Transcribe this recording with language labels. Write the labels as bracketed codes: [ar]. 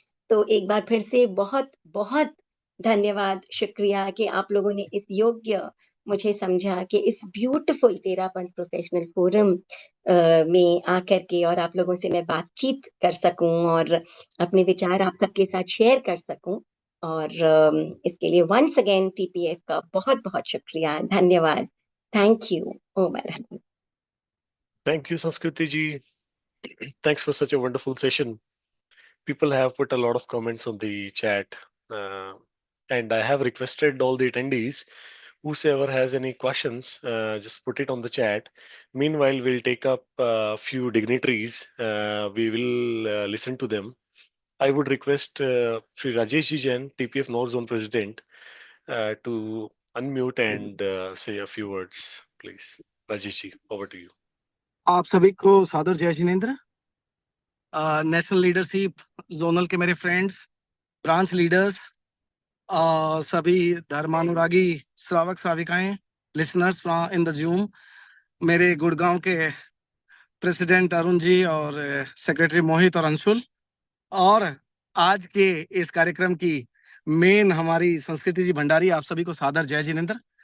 [hi] तो एक बार फिर से बहुत बहुत धन्यवाद, शुक्रिया कि आप लोगों ने इस योग्य मुझे समझा कि इस ब्यूटीफुल तेरापंथ प्रोफेशनल फोरम में आकर के और आप लोगों से मैं बातचीत कर सकूं और अपने विचार आप सबके साथ शेयर कर सकूं। और इसके लिए वंस अगेन टीपीएफ का बहुत बहुत शुक्रिया, धन्यवाद। Thank you. Om Arham. [en] Thank you, Sanskriti ji. Thanks for such a wonderful session. People have put a lot of comments on the chat, and I have requested all the attendees Whosoever has any questions, just put it on the chat. Meanwhile, we'll take up a few dignitaries. We will listen to them. I would request Sri Rajesh Ji Jain, TPF North Zone President, to unmute and say a few words, please. Rajesh Ji, over to you. [hi] आप सभी को सादर जय Jinendra. National leadership, zonal के मेरे friends, branch leaders, सभी धर्मानुरागी श्रावक श्राविकाएं, [en] listeners in the Zoom, [hi] मेरे गुड़गांव के प्रेसिडेंट अरुण जी और सेक्रेटरी मोहित और अंशुल, और आज के इस कार्यक्रम की मेन हमारी संस्कृति जी भंडारी, आप सभी को सादर जय जिनेंद्र।